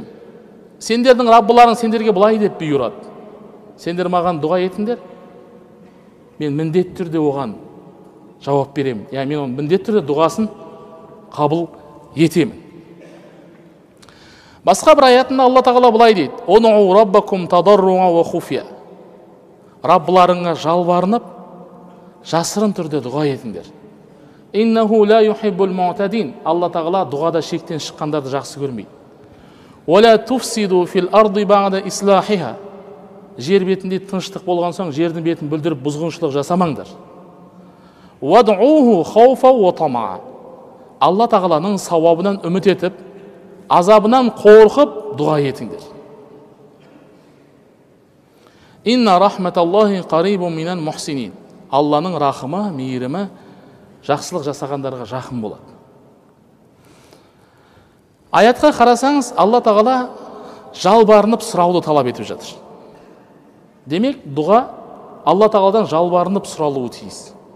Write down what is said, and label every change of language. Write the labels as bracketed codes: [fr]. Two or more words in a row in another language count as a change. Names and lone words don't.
[kk] Сендердің Раббыларың сендерге былай деп бұйырады: сендер маған дұға етіңдер, мен міндетті түрде оған жауап беремін. Мен оның міндетті түрде дұғасын қабыл етемін. Басқа бір аятында Алла тағала былай дейді: [ar] "ادعوا ربكم تضرعا وخفية." [kk] Раббыларыңа жалбарынып, жасырын түрде дұға етіңдер. [ar] "إنه لا يحب المعتدين." [kk] Алла тағала дұғада шектен шыққандарды жақсы көрмейді. [ar] "ولا تفسدوا في الأرض بعد إصلاحها." [kk] Жер бетінде тыныштық болған соң, жердің бетін бүлдіріп бұзғыншылық жасамаңдар. [ar] "وادعوه خوفا وطمعا." [kk] Алла тағаланың сауабынан үміт етіп, азабынан қорқып дұға етіңдер. [ar] "إن رحمة الله قريب من المحسنين." [kk] Алланың рахымы, мейірімі жақсылық жасағандарға жақын болады. Аятқа қарасаңыз, Алла тағала жалбарынып сұрауды талап етіп жатыр. Демек, дұға Алла тағаладан жалбарынып сұралуы тиіс.